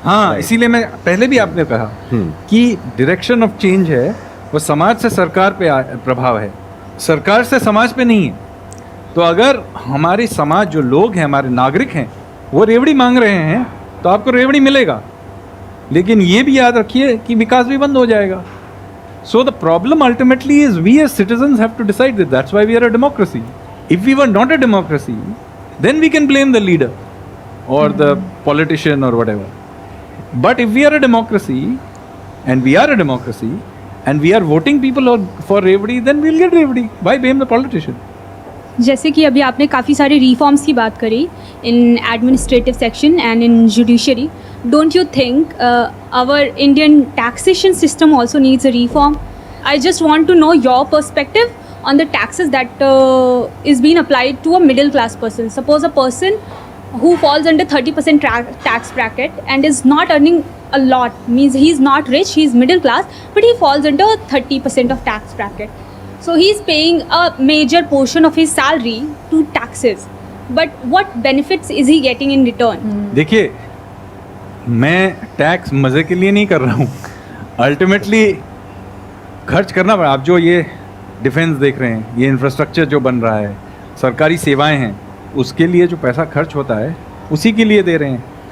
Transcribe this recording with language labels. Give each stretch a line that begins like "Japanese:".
Hindi: हाँ, इसीलिए मैं पहले भी आपने कहा कि डायरेक्शन ऑफ चेंज है वो समाज से सरकार पे प्रभाव है, सरकार से समाज पे नहीं है। तो अगर हमारे समाज जो लोग हैं, हमारे नागरिक हैं, वो रेवड़ी मांग रहे हैं तो आपको रेवड़ी मिलेगा, लेकिन ये भी याद रखिए कि विकास भी बंद हो जाएगा।
English: So the problem ultimately is we as citizens have to decide that. That's why we are a democracy. If we were not a democracy, then we can blame the leader or the politician or whatever. But if we are a democracy and we are a democracy and we are voting people for Revdi, then we'll get Revdi. Why blame the politician?
Hindi: जैसे कि अभी आपने काफ़ी सारे reforms की बात करी
English: In administrative section and in judiciary, don't you think our Indian taxation system also needs a reform? I just want to know your perspective on the taxes that is being applied to a middle class person. Suppose a person who falls under 30% tax bracket and is not earning a lot, means he is not rich, he is middle class, but he falls under 30% of tax bracket. So he is paying a major portion of his salary to taxes. But what benefits is he getting in return?
Hindi: देखिए, मैं tax मज़े के लिए नहीं कर रहा हूँ, ultimately खर्च करना पड़ा। आप जो ये डिफेंस देख रहे हैं, ये इंफ्रास्ट्रक्चर जो बन रहा है, सरकारी सेवाएं हैं, उसके लिए जो पैसा खर्च होता है उसी के लिए दे रहे हैं।